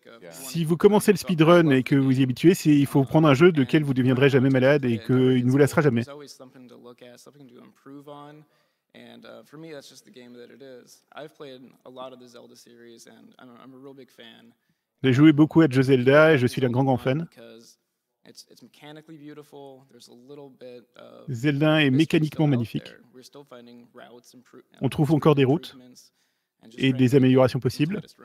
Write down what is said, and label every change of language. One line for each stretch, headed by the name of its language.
French: Si vous commencez le speedrun et que vous y habituez, il faut prendre un jeu lequel vous ne deviendrez jamais malade et qu'il ne vous lassera jamais.
English: And for me, that's just the game that it is. I've played a lot of the Zelda series, and I'm a real big fan.
French: J'ai joué beaucoup à Zelda et je suis un grand fan. Zelda est mécaniquement magnifique. On trouve encore des routes et des améliorations possibles.